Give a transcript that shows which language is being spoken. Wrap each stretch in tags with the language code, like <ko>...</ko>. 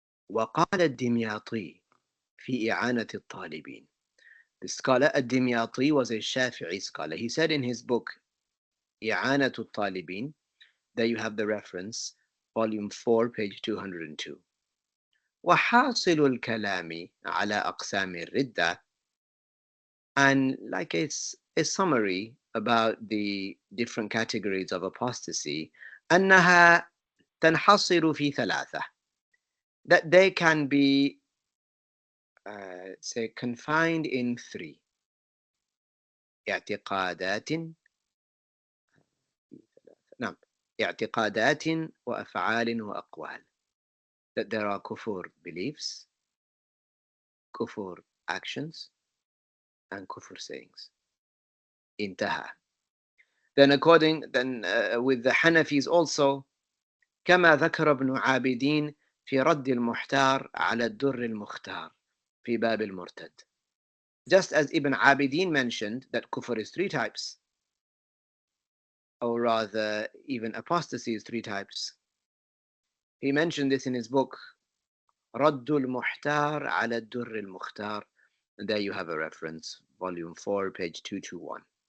<ar>وقال الدمياطي في إعانة الطالبين.</ar> <en>The scholar الدمياطي was a Shafi'i scholar. He said in his book إعانة الطالبين, there you have the reference, volume 4, page 202.</en> <ar>وحاصل الكلام على أقسام الردة,</ar> <en>and like it's a summary about the different categories of apostasy,</en> <ar>أنها تنحصر في ثلاثة,</ar> <en>that they can be say confined in three.</en> <ar>اعتقادات نعم اعتقادات وأفعال وأقوال,</ar> <en>that there are kufur beliefs, kufur actions, and kufur sayings.</en> <ar>انتهى.</ar> <en>Then with the Hanafis also,</en> <ar>كما ذكر ابن عابدين في رد المحتار على الدر المختار في باب المرتد.</ar> <en>Just as Ibn Abidin mentioned that kufr is three types, or rather even apostasy is three types. He mentioned this in his book رد المحتار على الدر المختار, and there you have a reference, volume 4, page 221.</en>